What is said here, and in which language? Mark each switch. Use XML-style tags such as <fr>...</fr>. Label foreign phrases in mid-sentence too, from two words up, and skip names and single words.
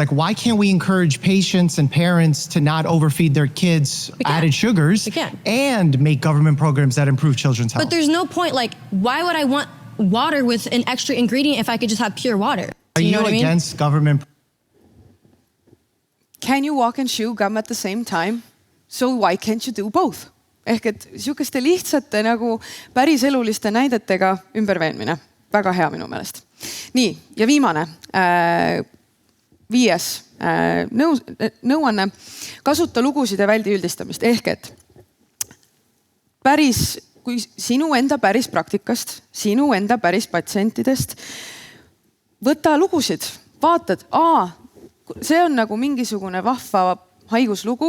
<en>Like, why can't we encourage patients and parents to not overfeed their kids added sugars and make government programs that improve children's health? But there's no point, like, why would I want water with an extra ingredient if I could just have pure water? Are You you know what I mean? against government? Can you walk and chew gum at the same time? So why can't you do both?</en> <et>Ehk et sihukeste lihtsate nagu päriseluliste näidetega ümberveenmine. Väga hea minu meelest. Nii, ja viimane, 5. nõuanne. Kasuta lugusid ja väldi üldistamist. Ehk et päris, kui sinu enda päris praktikast, sinu enda päris patsientidest, võta lugusid, vaatad, see on nagu mingisugune vahva haiguslugu.</et>